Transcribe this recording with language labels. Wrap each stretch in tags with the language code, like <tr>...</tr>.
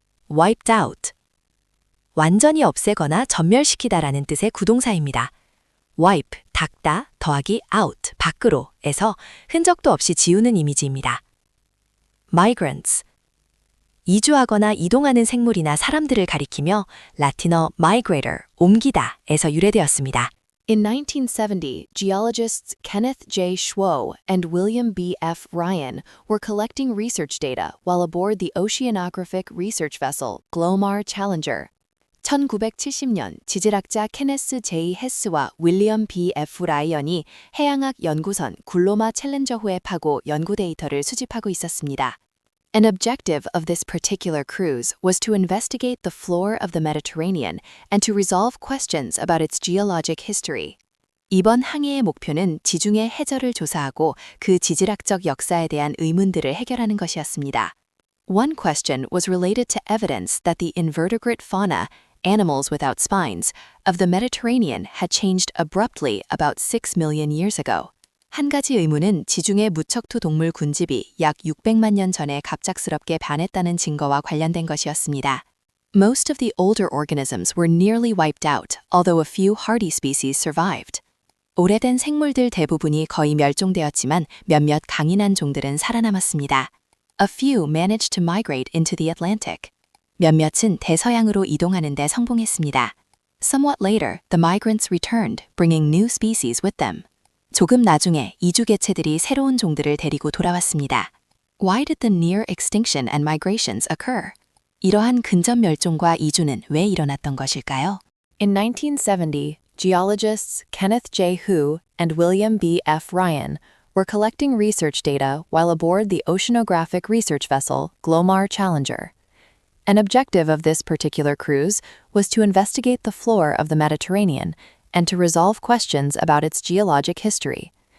<ko>wiped out, 완전히 없애거나 전멸시키다라는 뜻의 구동사입니다. wipe, 닦다, 더하기 out, 밖으로 에서 흔적도 없이 지우는 이미지입니다. migrants, 이주하거나 이동하는 생물이나 사람들을 가리키며 라틴어 migrator, 옮기다 에서 유래되었습니다.</ko> <en>In 1970, geologists Kenneth J. Schwo and William B. F. Ryan were collecting research data while aboard the oceanographic research vessel Glomar Challenger.</en> <ko>1970년 지질학자 케네스 J. 헤스와 윌리엄 B. F. 라이언이 해양학 연구선 굴로마 챌린저호에 파고 연구 데이터를 수집하고 있었습니다.</ko> <en>An objective of this particular cruise was to investigate the floor of the Mediterranean and to resolve questions about its geologic history.</en> <ko>이번 항해의 목표는 지중해 해저를 조사하고 그 지질학적 역사에 대한 의문들을 해결하는 것이었습니다.</ko> <en>One question was related to evidence that the invertebrate fauna, animals without spines, of the Mediterranean had changed abruptly about 6 million years ago.</en> <ko>한 가지 의문은 지중해 무척투 동물 군집이 약 600만 년 전에 갑작스럽게 변했다는 증거와 관련된 것이었습니다.</ko> <en>Most of the older organisms were nearly wiped out, although a few hardy species survived.</en> <ko>오래된 생물들 대부분이 거의 멸종되었지만 몇몇 강인한 종들은 살아남았습니다.</ko> <en>A few managed to migrate into the Atlantic.</en> <ko>몇몇은 대서양으로 이동하는 데 성공했습니다.</ko> <en>Somewhat later, the migrants returned, bringing new species with them.</en> <ko>조금 나중에 이주 개체들이 새로운 종들을 데리고 돌아왔습니다.</ko> <en>Why did the near extinction and migrations occur?</en> <ko>이러한 근접 멸종과 이주는 왜 일어났던 것일까요?</ko> <en>In 1970, geologists Kenneth J. Hu and William B. F. Ryan were collecting research data while aboard the oceanographic research vessel Glomar Challenger. An objective of this particular cruise was to investigate the floor of the Mediterranean and to resolve questions about its geologic history.</en>